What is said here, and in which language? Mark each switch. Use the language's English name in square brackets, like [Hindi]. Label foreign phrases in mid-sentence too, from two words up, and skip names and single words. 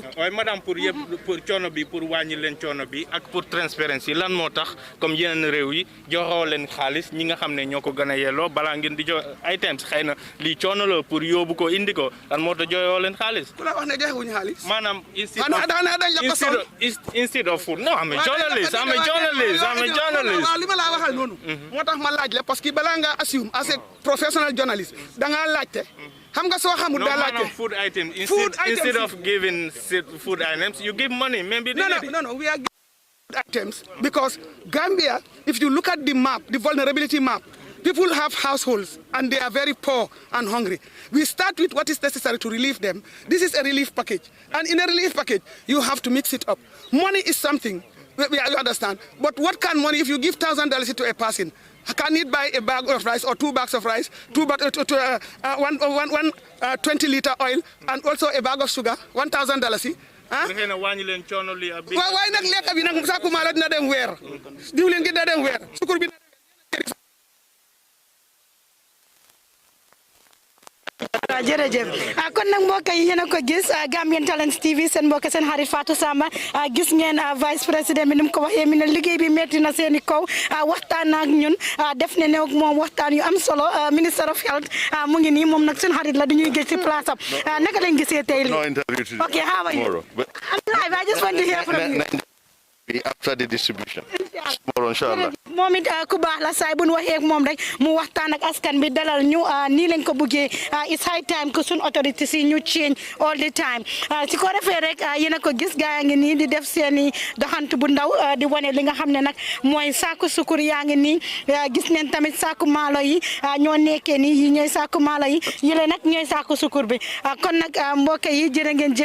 [Wolof] waaye madame pour yëpp pour coono bi pour wàññi leen coono bi ak pour transparency lan moo tax comme yeneen réew yi joxoo leen xaalis ñi nga xam ne ñoo ko gën a yelloo balaa ngeen di jox items xëy na lii coono la pour yóbbu ko indi ko lan moo tax joxoo leen xaalis ku la wax ne joxewuñu xaalis maanaam [English] instead of food no I'm a journalist [Wolof] waaw li ma laa waxal noonu moo tax ma laaj la [French] parce que [Wolof] balaa nga [English] assume as a professional journalist [Wolof] da ngaa laajte xam nga soo xamul daa laajte [English] food items instead of giving food items you give money maybe no we are giving food items because Gambia if you look at the map the vulnerability map People have households and they are very poor and hungry. We start with what is necessary to relieve them. This is a relief package. And in a relief package, you have to mix it up. Money is something, you understand. But what can money, if you give $1,000 to a person, can it buy a bag of rice or 2 bags of rice, one 20-liter oil, and also a bag of sugar, $1,000? Why not [Wolof] lekka bi nak saku mala dina dem weer diwlen gi dina dem weer sukur bi jërëjëf kon nag mbokk yi yéen a ko gis Gambian Talents TV seen mbokk seen xarit Fatou Samba gis ngeen vice président bi ni mu ko waxee mi ne liggéey bi metti na seeni kaw waxtaan ak ñun def ne ne moom waxtaan yu am solo [English] minister of health [Wolof] mu ngi nii moom nag seen xarit la dañuy gis ci place am naka lañ gisee tey li [English] okay how are you I'm live I just want to hear from you after the distribution tomorrow inshallah [Wolof] moom it ku baax la saay bu ñu waxee ak moom rek mu waxtaan ak askan bi dalal ñu nii lañ ko bëggee [English] it's high time [Wolof] que suñ autorités yi ñu [English] change all the time [Wolof] si ko defee rek yéen a ko gis gaa yaa ngi nii di def seeni doxantu bu ndaw di wane li nga xam ne nag mooy saaku sukur yaa ngi nii gis neen tamit saaku maalo yi ñoo nekkee nii yi ñooy saaku maalo yi yële nag ñooy saaku sukur bi kon nag mbokk yi jërë ngeen jëf